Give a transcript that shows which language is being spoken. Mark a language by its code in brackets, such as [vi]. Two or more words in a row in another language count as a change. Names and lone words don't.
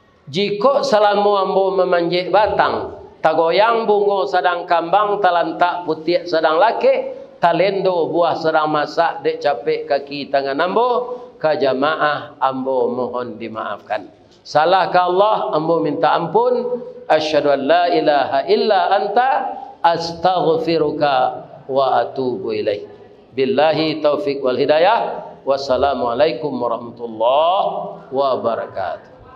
[min] Jika selama ambo memanjik batang, tagoyang bungo sedang kambang, talantak putih sedang laki, talendo buah sedang masak, dek capek kaki tangan ambo, ka jamaah ambo mohon dimaafkan. Salah ke Allah, ambo minta ampun. [ar] أشهد أن لا إله إلا أنت أستغفرك وأتوب إليك. بالله التوفيق والهداية. والسلام عليكم ورحمة الله وبركاته.